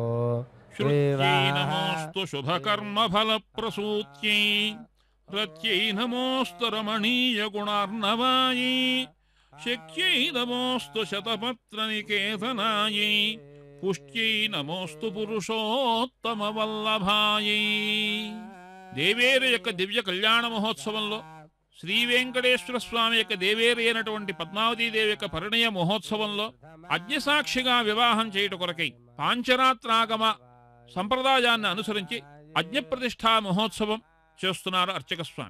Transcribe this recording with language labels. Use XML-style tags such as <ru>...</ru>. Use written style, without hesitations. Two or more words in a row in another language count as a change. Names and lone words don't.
<sa>श्रुत्यै नमोऽस्तु शुभकर्मफलप्रसूत्यै रत्यै नमोऽस्तु रमणीयगुणार्णवायै शक्यै नमोऽस्तु शतपत्रनिकेतनायै पुष्ट्यै नमोऽस्तु పురుషోత్తమవల్లభాయై.</sa> <te>దేవేరు యొక్క దివ్య కళ్యాణ మహోత్సవంలో శ్రీ వెంకటేశ్వర స్వామి యొక్క దేవేరు అయినటువంటి పద్మావతీదేవి యొక్క పరిణయ మహోత్సవంలో అగ్నిసాక్షిగా వివాహం చేయుట కొరకై పాంచరాత్రాగమ సంప్రదాయాన్ని అనుసరించి అగ్నిప్రతిష్ఠా మహోత్సవం చేస్తున్నారు అర్చక స్వామి.</te>